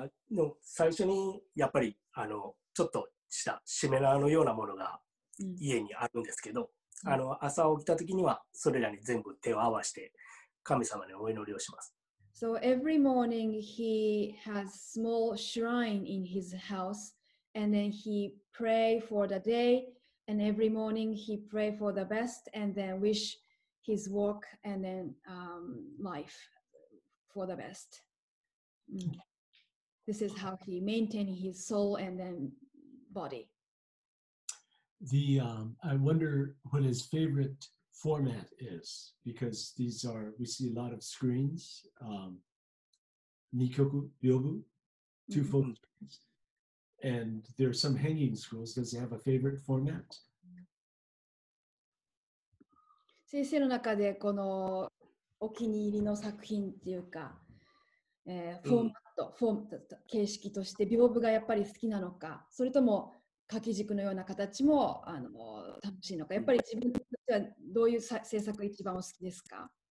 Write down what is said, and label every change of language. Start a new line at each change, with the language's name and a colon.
Japanese: でも最初にやっぱりちょっとしたしめ縄のようなものが家にあるんですけど、朝起きた時にはそれらに全部手を合わせて神様にお祈りをします。
English: So every morning he has small shrine in his house, and then he pray for the day, and every morning he pray for the best, and then wish his work and then life for the best. This is how he maintain his soul and then body. I wonder what his favorite format is, because we see a lot of screens, Nikyoku, Ryobu, two full screens, and there are some hanging scrolls. Does he have a favorite format?
Japanese: 先生の中でこのお気に入りの作品っていうか、フォーマット、形式として屏風がやっぱり好きなのか、それとも書き軸のような形も楽しいのか、やっぱり自分としてはどういう制作が一番お好きですか？